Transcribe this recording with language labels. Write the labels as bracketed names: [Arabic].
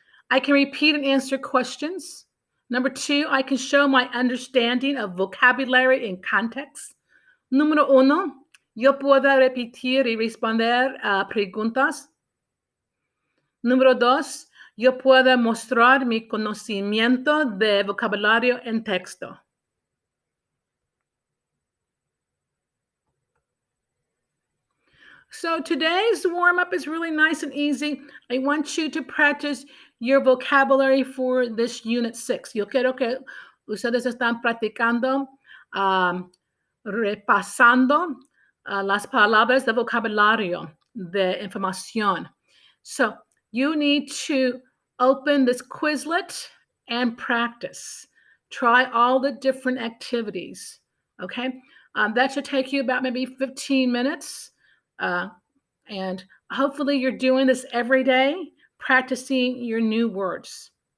[English] I can repeat and answer questions. Number 2, I can show my understanding of vocabulary and context. [Spanish] Número 1, yo puedo repetir y responder a preguntas. Número 2, yo puedo mostrar mi conocimiento de vocabulario en texto. [English] So today's warm-up is really nice and easy. I want you to practice your vocabulary for this Unit 6. [Spanish] Yo quiero que ustedes están practicando, repasando las palabras de vocabulario, de información. [English] So you need to open this Quizlet and practice. Try all the different activities, okay? That should take you about maybe 15 minutes. And hopefully you're doing this every day, practicing your new words.